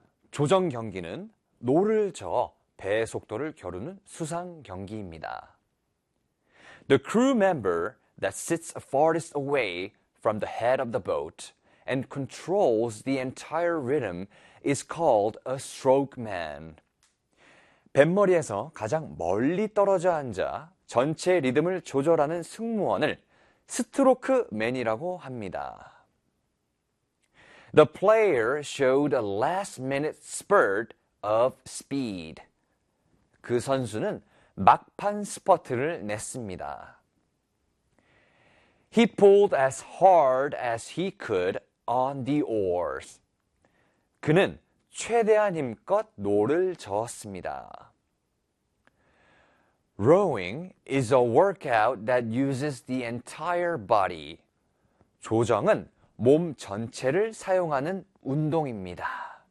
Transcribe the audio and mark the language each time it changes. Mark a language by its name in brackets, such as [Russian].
[Korean] 조정 경기는 노를 저어 배의 속도를 겨루는 수상 경기입니다. [English] The crew member that sits farthest away from the head of the boat and controls the entire rhythm is called a stroke man. [Korean] 뱃머리에서 가장 멀리 떨어져 앉아 전체 리듬을 조절하는 승무원을 스트로크 맨이라고 합니다. [English] The player showed a last-minute spurt of speed. [Korean] 그 선수는 막판 스퍼트를 냈습니다. [English] He pulled as hard as he could on the oars. [Korean] 그는 최대한 힘껏 노를 저었습니다. [English] Rowing is a workout that uses the entire body. [Korean] 조정은 몸 전체를 사용하는 운동입니다.